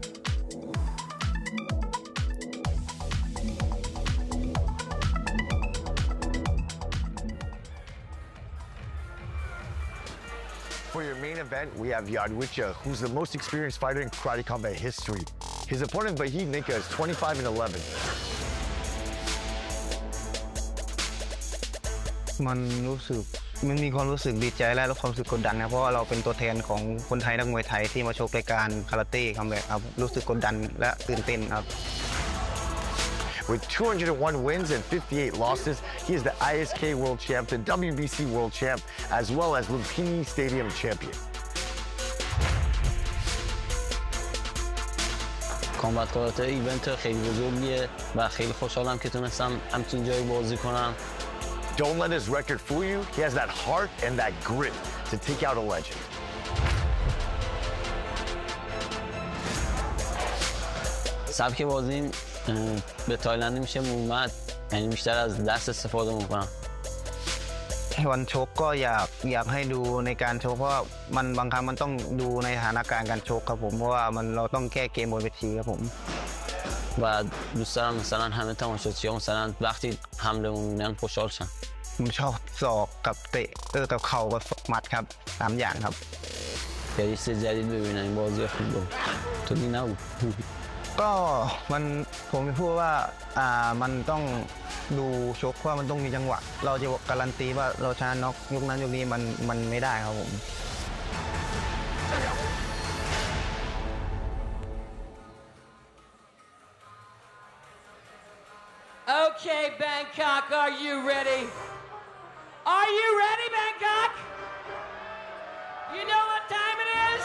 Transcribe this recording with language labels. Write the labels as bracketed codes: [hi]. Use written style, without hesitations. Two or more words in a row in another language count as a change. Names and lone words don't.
[en] For your main event, we have Yodwicha, who's the most experienced fighter in Karate Combat history. His opponent Vahid Nikkah is 25-11. [th] มันมีความรู้สึกดีใจและความรู้สึกกดดันนะเพราะว่าเราเป็นตัวแทนของคนไทยนักมวยไทยที่มาชกรายการคาราเต้คัมแบ็กครับรู้สึกกดดันและตื่นเต้นครับ [en] With 201 wins and 58 losses, he is the ISK World Champ, the WBC World Champ, as well as Lumpini Stadium Champion. [fa] کامبت کاراته ایونت خیلی بزرگیه و خیلی خوشحالم که تونستم همچین جایی بازی کنم. [en] Don't let his record fool you. He has that heart and that grit to take out a legend. [fa] سبک بازیم به تایلندی میشه مومد، یعنی بیشتر از دست استفاده میکنم. [th] วันชกก็อยากให้ดูในการชกเพราะมันบางครั้งมันต้องดูในสถานการณ์การชกครับผมเพราะว่าเราต้องแก้เกมบนเวทีครับผม [fa] و دوست دارم مثلا همه تماشاچی‌ها مثلا وقتی حملمون میبینن خوشحال شن. [th] ผมชอบศอกกับเตะกับเข่ากับหมัดครับ3 อย่างครับ [fa] یه چیز جدید ببینن این بازی خوب بود. تو دی نبود. [th] ก็ผมพูดว่ามันต้องดูชกว่ามันต้องมีจังหวะเราจะการันตีว่าเราชนะน็อกยกนั้นยกนี้มันไม่ได้ครับผม [en] Okay, Bangkok, are you ready? Are you ready, Bangkok? You know what time it is?